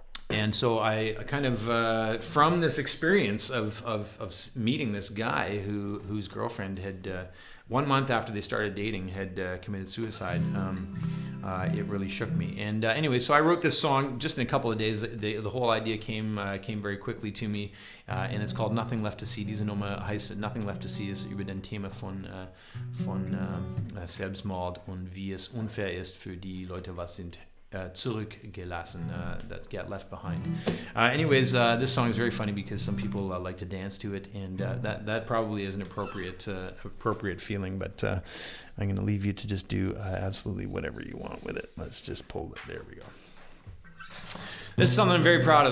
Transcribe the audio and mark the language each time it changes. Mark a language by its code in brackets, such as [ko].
[en] And so I kind of, from this experience of meeting this guy whose girlfriend had, 1 month after they started dating, had committed suicide, it really shook me. And anyway, so I wrote this song just in a couple of days. The whole idea came very quickly to me, and it's called Nothing Left to See. [de] Diese Nummer heißt Nothing Left to See, ist über den Thema von Selbstmord und wie es unfair ist für die Leute, was sind zurückgelassen, [en] that get left behind. Anyways, this song is very funny because some people like to dance to it, and that probably is an appropriate feeling, but I'm going to leave you to just do absolutely whatever you want with it. Let's just pull it. There we go. This is something I'm very proud of.